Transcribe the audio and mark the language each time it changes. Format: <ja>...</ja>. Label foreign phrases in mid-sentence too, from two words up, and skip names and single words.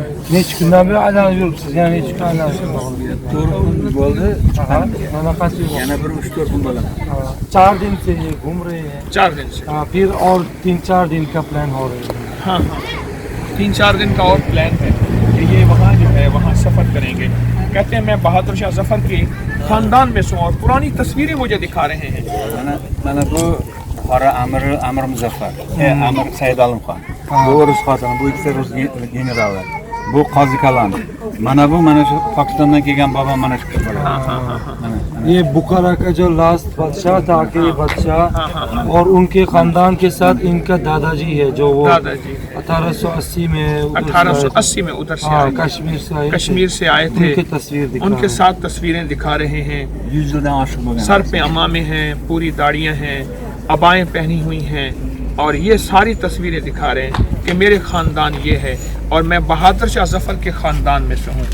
<ur>4 دن سے یہ گھوم رہے ہیں. 4 دن سے پھر اور 3-4 دن کا پلان ہو رہا ہے. ہاں، 3-4 دن کا اور پلان ہے کہ یہ وہاں جو ہے وہاں سفر کریں گے. کہتے ہیں میں بہادر شاہ ظفر کے خاندان میں ہوں اور پرانی تصویریں مجھے دکھا رہے ہیں.</ur> <uz>Amr Muzaffar, Amr Said Alam Khan. Bu Rus xatını, bu ikisi Rus generallar. Bu Qazi Kalan. Mana şu Pakistan'dan kelgan babam mana shu kishi bo'ladi.</uz> <ur>یہ بخارا کا جو لاسٹ بادشاہ تھا کہ بادشاہ اور ان کے خاندان کے ساتھ ان کا دادا جی ہے جو وہ 1880 میں ادھر سے آئے، کشمیر سے آئے تھے. ان کے ساتھ تصویریں دکھا رہے ہیں۔ سر پہ عمامے ہیں، پوری داڑھیاں ہیں، عبائیں پہنی ہوئی ہیں اور یہ ساری تصویریں دکھا رہے ہیں کہ میرے خاندان یہ ہے اور میں بہادر شاہ ظفر کے خاندان میں سے ہوں.</ur>